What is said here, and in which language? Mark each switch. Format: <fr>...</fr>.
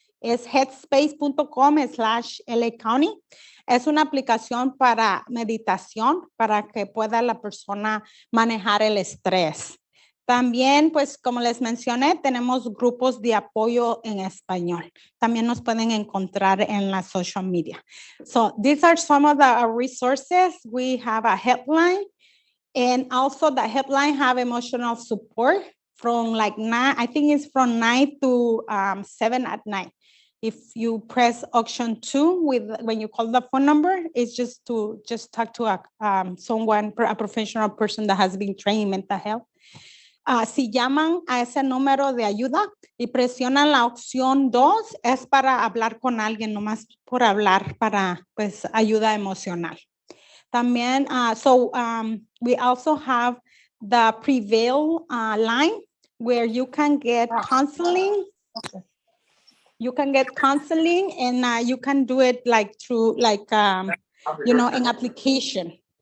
<es>Es headspace.com/LA County. Es una aplicación para meditación, para que pueda la persona manejar el estrés. También, pues, como les mencioné, tenemos grupos de apoyo en español. También nos pueden encontrar en la social media.</es> <en>So, these are some of the resources. We have a helpline, and also the helpline have emotional support from like 9, I think it's from 9 to 7 at night. If you press option 2 when you call the phone number, it's just to talk to a professional person that has been trained in mental health.</en> <es>Si llaman a ese número de ayuda y presionan la opción 2, es para hablar con alguien, nomás por hablar, para pues ayuda emocional.</es> <en>También, we also have the Prevail line where you can get counseling. You can get counseling, and you can do it like through an application.</en>